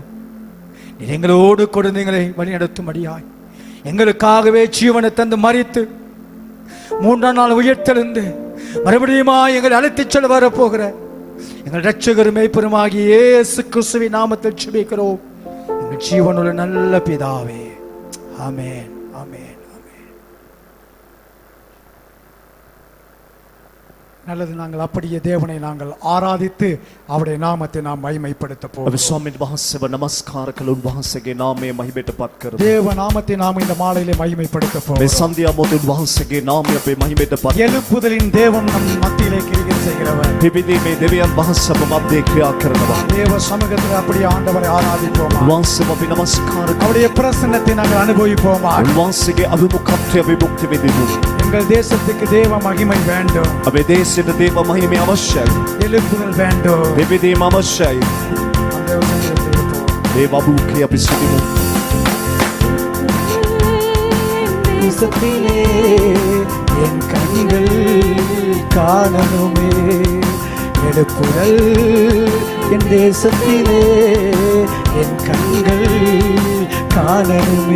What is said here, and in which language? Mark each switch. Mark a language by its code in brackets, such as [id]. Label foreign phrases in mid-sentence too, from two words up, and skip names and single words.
[ta] நீர் எங்களோடு கொடுத்து எங்களை வழிநடத்தும்படியாய், எங்களுக்காகவே ஜீவனை தந்து மரித்து 3ஆம் நாள் உயிர்த்தெழுந்து மறுபடியும் எங்களை அழைத்துச் செல்ல வரப்போகிற எங்கள் இரட்சகரும் மேய்ப்பருமாகிய இயேசு கிறிஸ்துவின் நாமத்தில் ஜெபிக்கிறோம் எங்கள் ஜீவனுள்ள நல்ல பிதாவே. ஆமென், ஆமென், ஆமென். நல்லது, நாங்கள் அப்படியே தேவனை நாங்கள் ஆராதித்து அவருடைய நாமத்தை நாம் மகிமைப்படுத்த போகிறோம். [si] ස්වාමීන් වහන්සේව නමස්කාර කළ උන්වහන්සේගේ නාමය මහිමයට පත් කරමු. [ta] தேவ நாமத்தை நாம் இந்த மாலையிலே மகிமைப்படுத்த [si] මේ [ta] போகிறோம். [si] සන්ධ්‍යා මොහොතේ උන්වහන්සේගේ නාමය අපේ මහිමයට පත් කරමු. [ta] எழுப்புதலின் தேவன் நம் மத்தியிலே கிரியை செய்கிறவர். [si] පිබිදීමේ දෙවියන් වහන්සේ අප මැදේ ක්‍රියා කරනවා. [ta] தேவ சமூகத்தில் அப்படியே ஆண்டவரை ஆராதிப்போமா. [si] උන්වහන්සේව අපි නමස්කාර කරමු. [ta] அவருடைய பிரசன்னத்தை நாங்கள் அனுபவிப்போமா. [si] උන්වහන්සේගේ අභිමුඛත්වය අපි භුක්ති විඳිමු. [ta] எங்கள் தேசத்துக்கு தேவ மகிமை வேண்டும், [si] අපේ දේශයට දේව මහිමය අවශ්‍යයි. [ta] எழுப்புதல் வேண்டும். [si] පිබිදීම අවශ්‍යයි. [ta] அந்த சமூகத்தில் இருப்போம். [si] දේව අභිමුඛය අපි සිටිමු. [ta] தேசத்திலே என் கண்கள் காணணுமே எழுப்புதல், என் தேசத்திலே என் கண்கள் காணணுமே.